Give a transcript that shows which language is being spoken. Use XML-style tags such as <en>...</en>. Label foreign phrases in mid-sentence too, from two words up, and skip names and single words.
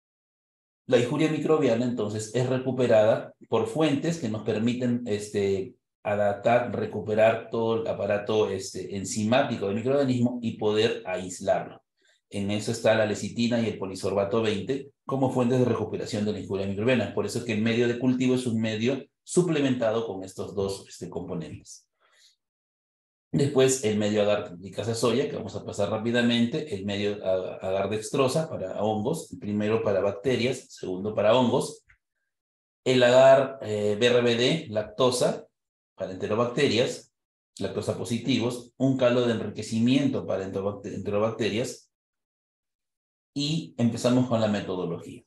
<es>La injuria microbiana, entonces, es recuperada por fuentes que nos permiten adaptar, recuperar todo el aparato enzimático del microorganismo y poder aislarlo. En eso está la lecitina y el polisorbato 20 como fuentes de recuperación de la injuria microbiana. Por eso es que el medio de cultivo es un medio suplementado con estos dos componentes. Después el medio agar glicasa soya, que vamos a pasar rápidamente, el medio agar dextrosa para hongos, primero para bacterias, segundo para hongos, el agar BRBD, lactosa, para enterobacterias, lactosa positivos, un caldo de enriquecimiento para enterobacterias, y empezamos con la metodología.</es>